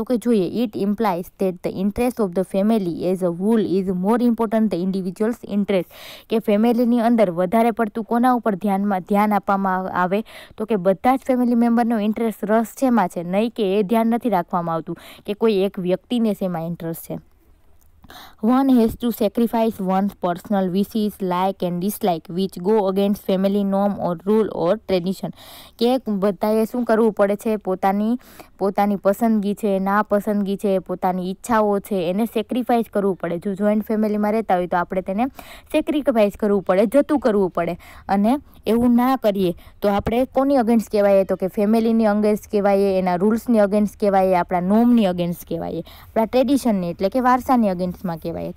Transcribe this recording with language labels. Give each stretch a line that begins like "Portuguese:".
Gujarati: તો કે જોઈએ
English: it implies that the interest of the family as a whole is more important the individual's interest
Gujarati: કે ફેમિલીની અંદર વધારે પડતું કોના ઉપર ધ્યાન આપવામાં આવે તો કે બધા જ ફેમિલી મેમ્બરનો ઇન્ટરેસ્ટ રસ શેમાં છે, નહીં કે એ ધ્યાન નથી રાખવામાં આવતું કે કોઈ એક વ્યક્તિને શેમાં ઇન્ટરેસ્ટ છે।
English: One has to sacrifice one's personal wishes, like and dislike, which go against family norm or rule or tradition.
Gujarati: કે બધાએ શું કરવું પડે છે, પોતાની પસંદગી છે, ના પસંદગી છે, પોતાની ઈચ્છાઓ છે એને સેક્રિફાઈસ કરવું પડે। જો જોઈન્ટ ફેમિલીમાં રહેતા હોય તો આપણે તેને સેક્રિફાઈસ કરવું પડે, જતું કરવું પડે। અને એવું ના કરીએ તો આપણે કોની અગેન્સ્ટ કહેવાય તો કે ફેમિલીની અગેન્સ્ટ કહેવાય, એના રૂલ્સની અગેન્સ્ટ કહેવાય, આપણા નોર્મની અગેન્સ્ટ કહેવાય, આપણા ટ્રેડિશનની એટલે કે વારસાની અગેન્સ્ટમાં કહેવાય।